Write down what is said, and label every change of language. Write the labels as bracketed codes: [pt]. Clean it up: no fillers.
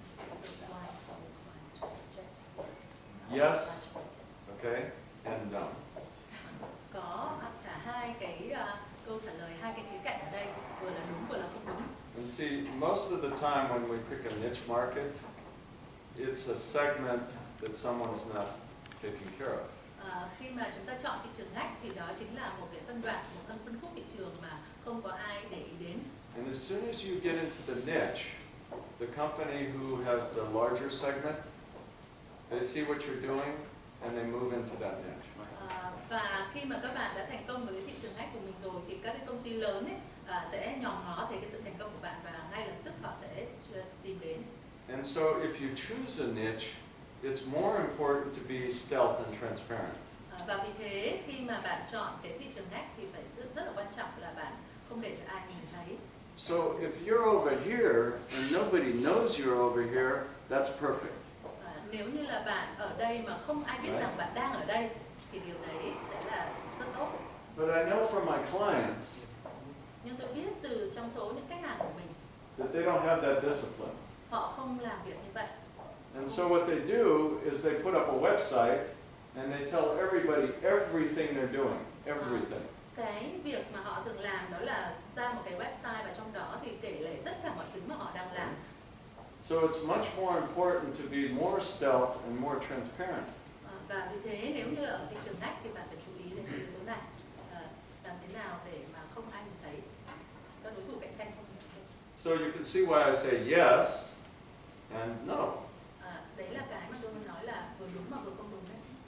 [en] So why I would want to suggest Yes. Okay. And [vi] có cả hai cái câu trả lời, hai cái khía cạnh ở đây, vừa là đúng vừa là không đúng. [en] And see, most of the time when we pick a niche market, it's a segment that someone's not taking care of. [vi] Khi mà chúng ta chọn thị trường ngách thì đó chính là một cái phân đoạn, một phân khúc thị trường mà không có ai để ý đến. [en] And as soon as you get into the niche, the company who has the larger segment, they see what you're doing and they move into that niche. [vi] Và khi mà các bạn đã thành công với cái thị trường ngách của mình rồi thì các cái công ty lớn ấy sẽ nhòm ngó thấy cái sự thành công của bạn và ngay lập tức họ sẽ tìm đến. [en] And so if you choose a niche, it's more important to be stealth and transparent. [vi] Và vì thế khi mà bạn chọn cái thị trường ngách thì phải rất là quan trọng là bạn không để cho ai nhìn thấy. [en] So if you're over here and nobody knows you're over here, that's perfect. [vi] Nếu như là bạn ở đây mà không ai biết rằng bạn đang ở đây thì điều đấy sẽ là rất tốt. [en] But I know from my clients [vi] Nhưng tôi biết từ trong số những khách hàng của mình, [en] that they don't have that discipline. [vi] họ không làm việc như vậy. [en] And so what they do is they put up a website and they tell everybody everything they're doing, everything. [vi] Cái việc mà họ thường làm đó là ra một cái website và trong đó thì kể lể tất cả mọi thứ mà họ đang làm. [en] So it's much more important to be more stealth and more transparent. [vi] Và vì thế nếu như ở thị trường ngách thì bạn phải chú ý đến cái yếu tố này, làm thế nào để mà không ai nhìn thấy, các đối thủ cạnh tranh không nhìn thấy. [en] So you can see why I say yes and no. [vi] Đấy là cái mà tôi muốn nói là vừa đúng mà vừa không đúng đấy.